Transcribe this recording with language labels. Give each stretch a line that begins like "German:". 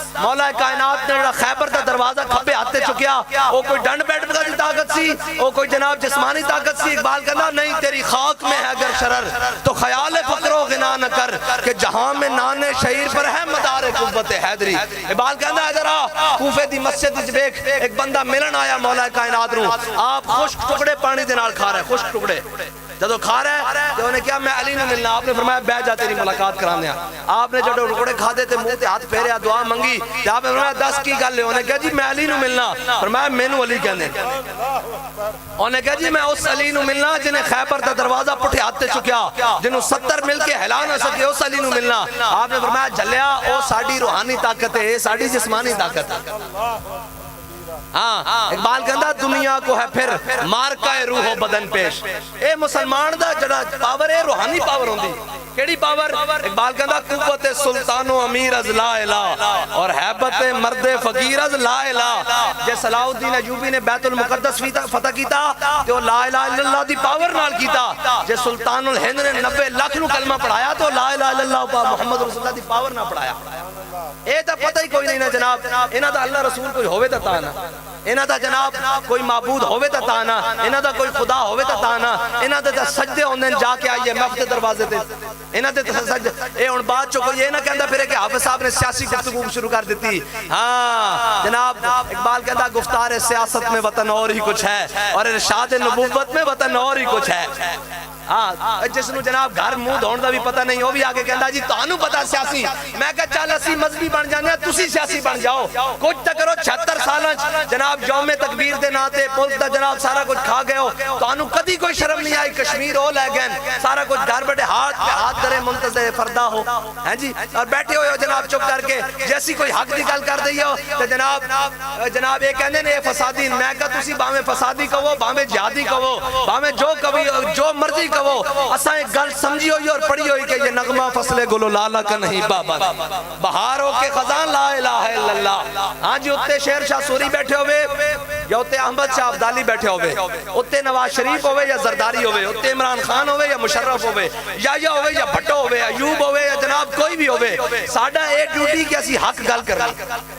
Punjabi: مولا کائنات نے خیبر دا دروازہ کھپے ہاتھے چکیا او کوئی ڈنڈ بیٹھ بگا دی طاقت سی او کوئی جناب جسمانی طاقت سی اقبال کہنا نہیں
Urdu: تیری خاک میں ہے اگر شرر تو خیال فقر و غنا نہ کر کہ جہاں میں نانے شہیر پر ہے مدار قوت حیدری
Punjabi: اقبال کہنا ادھر آ کوفے دی مسجد دیکھ ایک بندہ ملن آیا مولا کائنات نو آپ خشک ٹکڑے پانی دے نال کھا رہے خشک ٹکڑے جدو کھا رہا ہے تو انہیں کیا میں علی نے ملنا. آپ نے فرمایا بیٹھ جا تیری ملاقات کرانے. آپ نے جدو ٹکڑے کھا دے تے منہ تے ہاتھ پھیریا دعا منگی تے آپ نے فرمایا 10 کی گل ہے. انہیں کہا جی میں علی نو ملنا. فرمایا مینوں علی کہندے. انہیں کہا جی میں اس علی نو ملنا جنہیں خیبر دا دروازہ پٹھے ہاتھ تے چکیا, جنہوں 70 مل کے ہلا نہ سکے, اس علی نو ملنا. آپ نے فرمایا جھلیا او ساڈی روحانی طاقت ہے, ساڈی جسمانی طاقت ہے. ہاں اقبال کہندا
Urdu: دنیا کو ہے پھر مارکہ روح و بدن پیش.
Punjabi: اے مسلمان دا جڑا پاور ہے روحانی پاور ہوندی. کیڑی پاور؟ اقبال کہندا
Persian: قوت سلطان و امیر از لا الہ
Punjabi: اور حیبت مرد فقیر از لا الہ. جے صلاح الدین ایوبی نے بیت المقدس فتح کیتا تو لا الہ الا اللہ دی پاور نال کیتا. جے سلطان الہند نے 90 لاکھ نو کلمہ پڑھایا تو لا الہ الا اللہ محمد رسول اللہ دی پاور نہ پڑھایا. اے تا پتہ ہی کوئی نہیں نا جناب. انہاں دا اللہ رسول کوئی ہووے تا نا, انہاں دا جناب کوئی معبود ہووے تا نا, انہاں دا کوئی خدا ہووے تا نا. انہاں دے سجدے ہوندے جا کے آئیے مفت دروازے تے. انہاں دے سجدے اے ہن بعد چوں کوئی یہ نہ کہندا پھرے کہ حافظ صاحب نے سیاسی گفتگو شروع کر دیتی.
Urdu: ہاں جناب اقبال کہتا گفتار سیاست میں وطن اور ہی کچھ ہے اور ارشاد نبوت میں وطن اور ہی کچھ ہے.
Punjabi: ہاں جس نو جناب گھر منہ دھون دا بھی پتہ نہیں, وہ بھی آگے کہندا جی تانوں پتہ سیاسی. میں کہا چل اسی مذہبی بن جانے ہیں, تسی سیاسی بن جاؤ. کچھ تک کرو 76 سالاں جناب یوم تکبیر دے ناتے ملک دا جناب سارا کچھ کھا گئے ہو. تانوں کدی کوئی شرم نہیں آئی, کشمیر ہو لے گئے سارا کچھ گھر بیٹھے ہاتھ پہ ہاتھ درے منتظر فردا ہو ہیں جی, اور بیٹھے ہوئے ہو جناب چپ کر کے. جیسی کوئی حق دی گل کر دئی ہو تو جناب یہ کہندے نے فسادی. میں کہا تسی باویں فسادی کہو باویں جہادی کہو باویں جو مرضی کہو, اساں ایک گل سمجھی ہوئی اور پڑھی ہوئی کہ
Urdu: یہ نغمہ فصل گل و لالا کا نہیں بابا, بہار ہو کے خزان لا الہ الا اللہ.
Punjabi: ہاں جی اتے شیر شاہ سوری بیٹھے ہوئے یا اتے احمد شاہ عبدالی بیٹھے ہوئے, اتے نواز شریف ہوئے یا زرداری ہوئے, اتے عمران خان ہوئے یا مشرف ہوئے, یا ہوئے یا بھٹو ہوئے, ایوب ہوئے یا جناب کوئی بھی ہوئے, ساڈا اے ڈیوٹی کہ اسی حق گل کرنی.